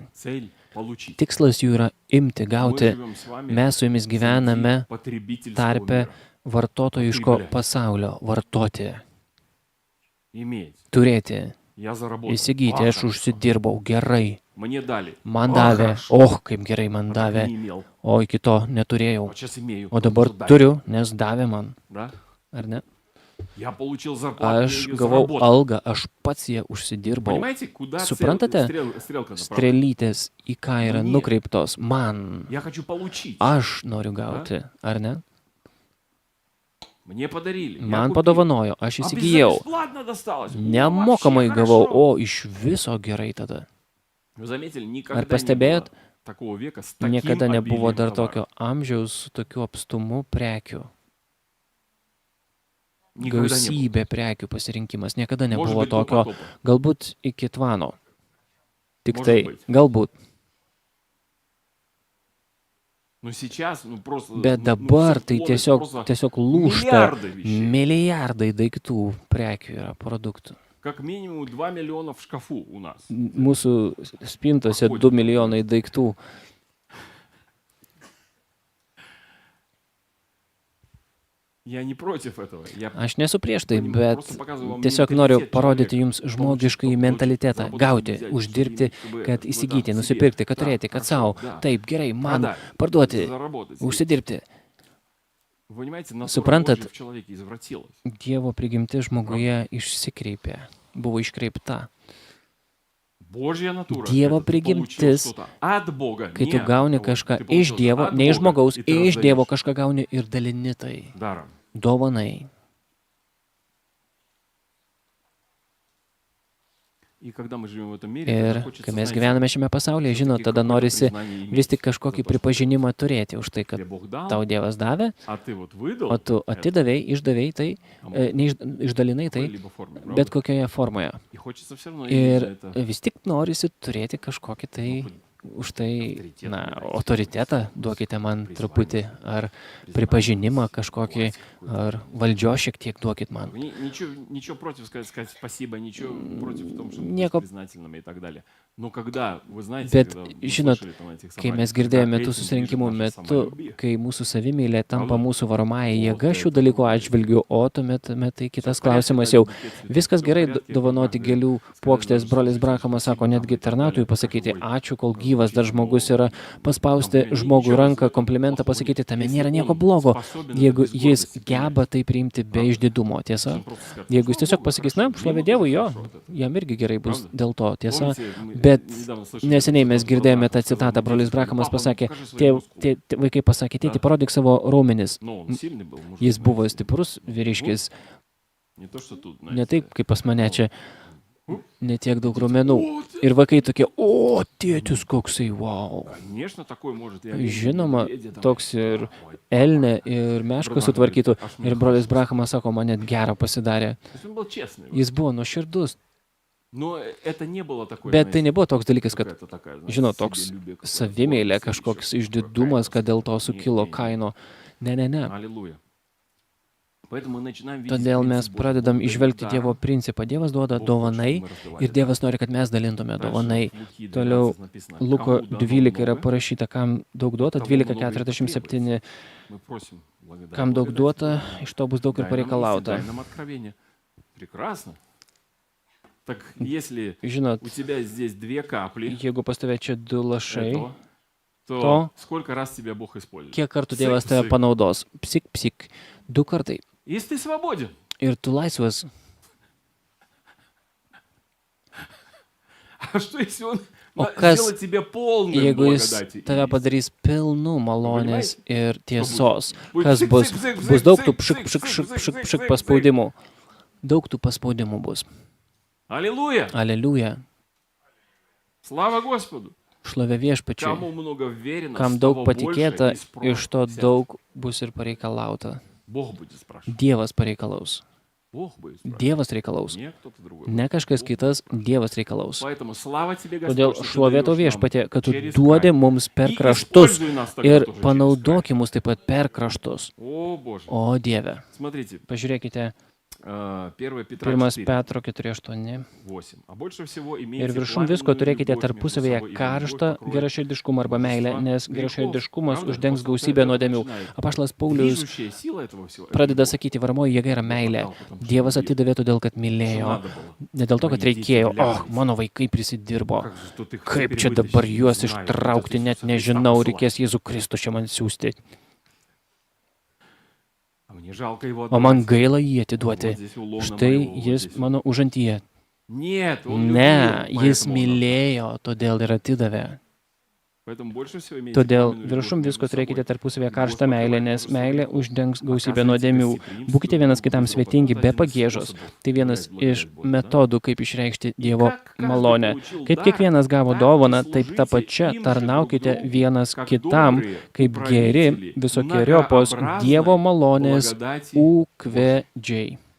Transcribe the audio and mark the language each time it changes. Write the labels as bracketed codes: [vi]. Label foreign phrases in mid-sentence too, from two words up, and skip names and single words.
[lt] Tikslas jų yra imti, gauti. Mes su jumis gyvename tarpe vartotojiško pasaulio, vartoti, turėti, įsigyti, aš užsidirbau gerai, man davė, kaip gerai man davė, o iki to neturėjau, o dabar turiu, nes davė man, ar ne? Aš gavau algą, aš pats ją užsidirbau. Suprantate? Strėlytės į ką yra nukreiptos man. Aš noriu gauti, ar ne? [ru] Мне подарили. [lt] Man padovanojo, aš įsigijau. [ru] Бесплатно досталось. [lt] Nemokamai gavau, o iš viso gerai tada. [ru] Вы заметили, [lt] Ar [ru] никогда не [lt] pastebėjot, [ru] было такого века с таким [lt] niekada nebuvo [ru] обилием [lt] dar [ru] товара. [lt] tokio amžiaus su tokiu apstumu prekių. [ru] Никогда не было. [lt] Gausybė prekių pasirinkimas. Niekada [ru] Может [lt] nebuvo [ru] быть, до [lt] tokio, [ru] потопа. [lt] galbūt iki tvano. Tik [ru] Может [lt] tai, [ru] быть. [lt] galbūt. [ru] Но сейчас, просто... [lt] Bet dabar tai [ru] просто [lt] tiesiog lūžta. [ru] миллиарды вещей. [lt] Milijardai daiktų prekių yra produktų. [ru] Как минимум 2 миллиона в шкафу у нас. [lt] Mūsų spintose 2 milijonai daiktų. [ru] Я не против этого. Я [lt] Aš nesu prieš tai, [ru] Понимаю, [lt] bet [ru] просто показываю вам [lt] tiesiog [ru] менталитет [lt] noriu [ru] человека. [lt] parodyti jums [ru] Получить, [lt] žmogiškąjį [ru] чтобы [lt] mentalitetą. [ru] заработать, [lt] Gauti, [ru] взять, [lt] uždirbti, [ru] чтобы [lt] kad [ru] вы [lt] įsigyti, [ru] там себе, [lt] nusipirkti, kad [ru] да, [lt] turėti, kad [ru] хорошо, [lt] savo. [ru] да, [lt] Taip, gerai, man [ru] продать, [lt] parduoti, [ru] заработать. [lt] užsidirbti. [ru] Вы понимаете, натура [lt] Suprantat, [ru] Божья в человеке извратилась. [lt] Dievo prigimti žmoguje išsikreipė, buvo iškreipta. [ru] Божья натура. [lt] Dievo [ru] это ты получил [lt] prigimtis, [ru] что-то от Бога, [lt] kai [ru] не [lt] tu [ru] от [lt] gauni [ru] того, [lt] kažką [ru] ты [lt] iš [ru] получил [lt] Dievo, [ru] от [lt] ne iš [ru] Бога, [lt] žmogaus, [ru] и ты [lt] iš Dievo [ru] раздаешь [lt] kažką gauni ir dalini tai. [ru] даром. [lt] Dovanai. [ru] И когда мы живем в этом мире, [lt] Ir [ru] тогда хочется, [lt] kai mes [ru] знаете, [lt] gyvename šiame pasaulyje, žinot, tada norisi vis tik kažkokį [ru] что [lt] pripažinimą turėti už tai, kad [ru] тебе Бог дал, [lt] tau Dievas davė, [ru] а ты вот выдал [lt] o tu [ru] это [lt] atidavėjai, išdavėjai tai, išdalinai [ru] в [lt] tai, [ru] какой-либо форме, [lt] bet [ru] правда? [lt] kokioje formoje. [ru] И хочется все равно иметь за [lt] Ir [ru] это [lt] vis tik norisi turėti kažkokį tai, už tai, na, autoritetą, duokite man truputį, ar pripažinimą kažkokį, ar valdžios šiek tiek duokit man. [ru] Ничего против сказать спасибо, ничего против в том, чтобы [lt] Nieko. [ru] быть признательными и так далее. Но когда, вы знаете, [lt] Bet, [ru] когда вы [lt] žinot, [ru] слышали там на этих [lt] kai mes [ru] собраниях, [lt] girdėjome [ru] когда [lt] tų [ru] этим [lt] susirinkimų [ru] движет наше [lt] metu, [ru] самолюбие, [lt] kai mūsų savimylė tampa [ru] Правда? [lt] mūsų varomąją O, jėgą tai šių tada dalykų labai atžvilgių, o tuomet tai kitas [ru] Всё в порядке, [lt] klausimas [ru] дать [lt] jau. [ru] букет цветов, [lt] Viskas [ru] всё в [lt] gerai [ru] порядке, [lt] dovanoti [ru] как [lt] gėlių [ru] сказать, [lt] puokštės, [ru] даже [lt] brolis [ru] что [lt] Brakamas sako, [ru] спасибо, [lt] netgi [ru] там, и так [lt] tarnautui [ru] далее. [lt] pasakyti [ru] Ой, [lt] ačiū, kol [ru] там, [lt] gyvas dar [ru] ничего, [lt] žmogus yra, paspausti [ru] там, [lt] žmogui [ru] ничего [lt] ranką, [ru] плохого [lt] komplimentą [ru] нет. [lt] pasakyti, tame [ru] Если [lt] nėra nieko [ru] он [lt] blogo, [ru] способен это [lt] jeigu [ru] без [lt] jis [ru] гордости [lt] geba tai priimti be [ru] Правда? [lt] išdidumo, tiesa. [ru] Он просто скажет, [lt] Jeigu jis [ru] «Слава [lt] tiesiog [ru] Богу, [lt] pasakys, na, [ru] хорошо, [lt] šlovė [ru] ему [lt] Dievui, [ru] тоже [lt] jo, [ru] хорошо от этого». [lt] jam irgi gerai bus [ru] Правда? [lt] dėl to, tiesa. [ru] Помните, мы [lt] Bet [ru] недавно слышали [lt] neseniai mes [ru] цитату [lt] girdėjome [ru] Браха, [lt] tą [ru] сказал, [lt] citatą, brolis [ru] «Дети, [lt] Brakamas [ru] папа, [lt] pasakė, [ru] покажи свой мускул». [lt] vaikai pasakė, tėti, [ru] Da. [lt] parodyk savo raumenis. [ru] Но он сильный был, мужик, [lt] Jis buvo [ru] знаете. [lt] stiprus vyriškis, [ru] Не то, что тут, [lt] ne [ru] знаете. [lt] taip kaip pas mane čia, netiek daug raumenų. [ru] О, ты- [lt] Ir vaikai tokie, o, tėtis koksai, wow. [ru] Конечно, такой может. и [lt] Žinoma, [ru] медведя там, [lt] toks ir [ru] ой. [lt] elnė, ir mešką Brakamas sutvarkytų. [ru] говорит, «Aš [lt] Ir myliu brolis [ru] Христа». [lt] Brakamas sako, man net gera pasidarė. [ru] То есть он был честный. [lt] Jis buvo nuoširdus, [ru] Но это не было такое, [lt] bet tai [ru] знаете, [lt] nebuvo toks dalykas, kad, [ru] какая-то такая, знаете, [lt] žinot, toks [ru] себелюбие какое-то, [lt] savimėlė, [ru] гордость или [lt] kažkoks [ru] ещё что-то, [lt] išdidumas, kad dėl to [ru] какая-то. [lt] sukilo [ru] Не, не, не. [lt] kaino. Ne. [ru] Аллилуйя. Поэтому мы начинаем видеть [lt] Todėl mes [ru] принцип Божий. [lt] pradedam [ru] Бог дает [lt] išvelgti [ru] даром. [lt] Dievo principą. Dievas duoda [ru] Бог хочет, [lt] dovanai [ru] чтобы мы раздавали [lt] ir Dievas [ru] даром. [lt] nori, kad mes dalintume [ru] Дальше [lt] dovanai. [ru] в Луки 12 [lt] Toliau [ru] написано, [lt] Luko [ru] «Кому дано [lt] 12 yra [ru] много, [lt] parašyta, kam daug duota, [ru] от того много и [lt] 12:47, [ru] мы просим благодать. [lt] kam daug [ru] Благодать [lt] duota, [ru] Божия. [lt] iš to bus daug ir [ru] Дай нам истину, [lt] pareikalauta. [ru] дай нам откровение. Прекрасно. Так если [lt] Žinot, [ru] у тебя здесь 2 капли [lt] jeigu pas tave čia 2 lašai, [ru] этого, то то сколько раз тебя Бог использует? [lt] kiek kartų Psik, Dievas tave psik. panaudos? Psik, psik. 2 kartai. [ru] Если ты свободен. [lt] Ir tu laisvas. [ru] А что если он [lt] O kas, [ru] сделает тебя полным [lt] jeigu jis [ru] благодати? и [lt] tave [ru] истины? [lt] padarys pilnu malonės ir tiesos? Bus Kas psik, bus? psik, psik, Bus psik, daug tų psik, pšik, psik, pšik, psik, pšik, pšik, psik, pšik psik, paspaudimų. Daug tų paspaudimų bus. [ru] Аллилуйя! [lt] Aleliuja. [ru] Слава Господу! [lt] Šlovė viešpačiui. [ru] Кому много верено, [lt] Kam [ru] с [lt] daug [ru] того [lt] patikėta, [ru] больше и [lt] iš to [ru] спросят. [lt] daug bus ir pareikalauta. [ru] Бог будет спрашивать. [lt] Dievas pareikalaus. [ru] Бог будет спрашивать. [lt] Dievas reikalaus. [ru] Не кто-то другой. [lt] Ne kažkas kitas, Dievas reikalaus. [ru] Поэтому слава тебе, [lt] Todėl [ru] Господь, что ты [lt] šlovė tau [ru] даешь [lt] viešpatie, [ru] нам [lt] kad tu [ru] через [lt] duodi [ru] край. [lt] mums per [ru] И [lt] kraštus [ru] используй нас тогда [lt] ir [ru] тоже через [lt] panaudoki mus taip pat per kraštus. [ru] край. О, Боже. [lt] O Dieve. [ru] Смотрите, [lt] Pažiūrėkite, [ru] 1 Петра [lt] 1 [ru] 4, [lt] Petro 4:8. [ru] 8. А больше всего [lt] Ir [ru] имейте [lt] viršum visko [ru] пламенную [lt] turėkite [ru] любовь между [lt] tarpusavėje [ru] собой, ибо [lt] karštą [ru] любовь покроет [lt] geraširdiškumą arba meilę, nes [ru] множество [lt] geraširdiškumas [ru] грехов. [lt] uždengs [ru] Правда? [lt] gausybę [ru] Апостол [lt] nuodėmių. [ru] Петр начинает. [lt] Apaštalas Paulius [ru] Движущая сила этого всего. это [lt] pradeda [ru] любовь. [lt] sakyti, varomoji jėga yra meilė. [ru] Отдал, потому что [lt] Dievas [ru] любил. [lt] atidavė todėl, kad [ru] Что [lt] mylėjo. [ru] надо было. [lt] Ne dėl to, kad [ru] Мои дети [lt] reikėjo, [ru] влялись. [lt] mano vaikai prisidirbo. [ru] Как же тут их [lt] Kaip [ru] теперь [lt] čia dabar [ru] вытащить? [lt] juos [ru] Не знаю, [lt] ištraukti, [ru] придется [lt] net [ru] Иисуса Христа [lt] nežinau, [ru] посылать. [lt] reikės Jėzų Kristų čia man siūsti. [ru] А мне жалко его [lt] O man [ru] отдавать. [lt] gaila jį [ru] Вот [lt] atiduoti. [ru] здесь у лона [lt] Štai [ru] моего, вот [lt] jis [ru] здесь. [lt] mano užantyje. [ru] Нет, он [lt] Ne, [ru] любил, [lt] jis [ru] поэтому он отдал. [lt] mylėjo, todėl ir atidavė. Todėl viršum visko turėkite tarpusavėje karštą meilę, nes meilė uždengs gausybę nuodėmių. Būkite vienas kitam svetingi be pagiežos. Tai vienas iš metodų, kaip išreikšti Dievo malonę. Kaip kiekvienas gavo dovaną, taip tą pačią tarnaukite vienas kitam, kaip geri visokiojopos Dievo malonės ūkvedžiai.